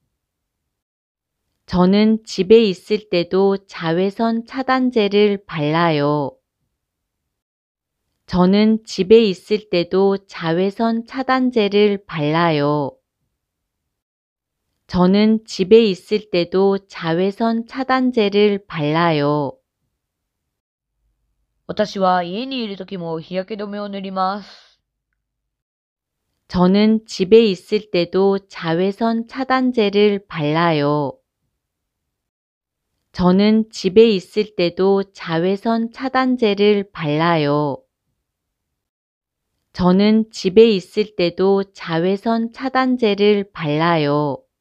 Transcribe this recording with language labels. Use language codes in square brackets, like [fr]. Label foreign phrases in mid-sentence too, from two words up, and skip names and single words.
[ko] 저는 집에 있을 때도 자외선 차단제를 발라요. 저는 집에 있을 때도 자외선 차단제를 발라요. 저는 집에 있을 때도 자외선 차단제를 발라요. [ja] 私は家にいるときも日焼け止めを塗ります。 [ko] 저는 집에 있을 때도 자외선 차단제를 발라요. 저는 집에 있을 때도 자외선 차단제를 발라요. 저는 집에 있을 때도 자외선 차단제를 발라요.